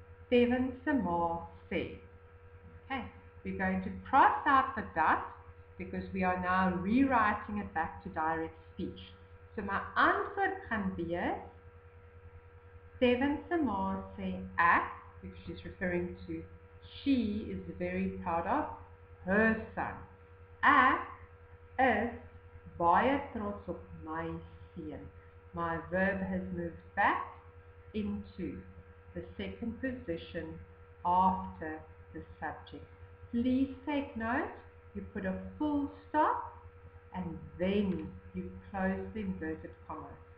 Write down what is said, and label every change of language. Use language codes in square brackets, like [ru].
[af] Devin se ma sê. [en] Okay, we're going to cross out the dot because we are now rewriting it back to direct speech. [af] So my antwoord gaan wees, Devin se ma sê ek, [en] because she's referring to she is very proud of her son. [af] Ek is baie trots op my seun. [en] My verb has moved back into the second position after the subject. Please take note, you put a full stop and then you close the inverted commas.